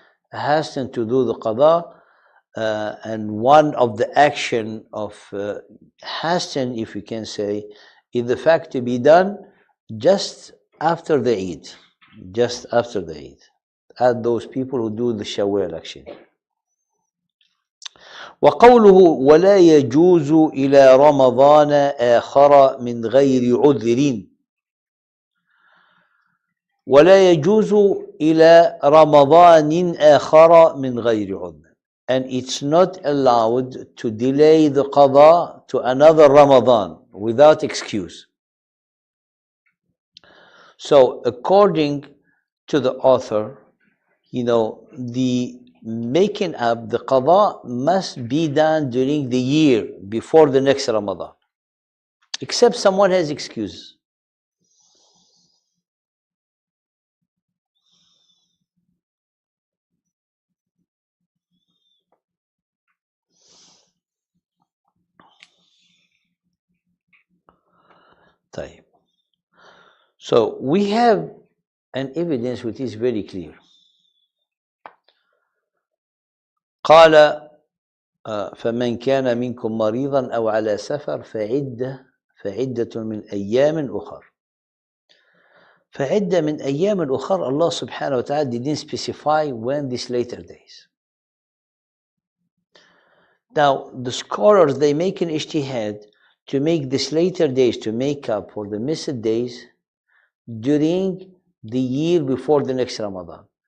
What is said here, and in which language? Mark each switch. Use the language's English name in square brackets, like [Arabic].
[English] Hasten to do the qada. And one of the action of hasten, if you can say, is the fact to be done just after the Eid. Just after the Eid. At those people who do the Shawwal action. [Arabic] وقوله ولا يجوز إلى رمضان آخر من غير عذر. ولا يجوز إلى رمضان آخر من غير عذر. [English] And it's not allowed to delay the qada to another Ramadan without excuse. So according to the author, the making up the qada must be done during the year before the next Ramadan, except someone has excuse. So we have an evidence which is very clear. [Arabic] قال فمن كان منكم مريضا أو على سفر فعدة من أيام أخر. فعدة من أيام أخر, [English] Allah subhanahu wa ta'ala didn't specify when these later days. Now the scholars, they make an ijtihad to make these later days to make up for the missed days during the year before the next Ramadan.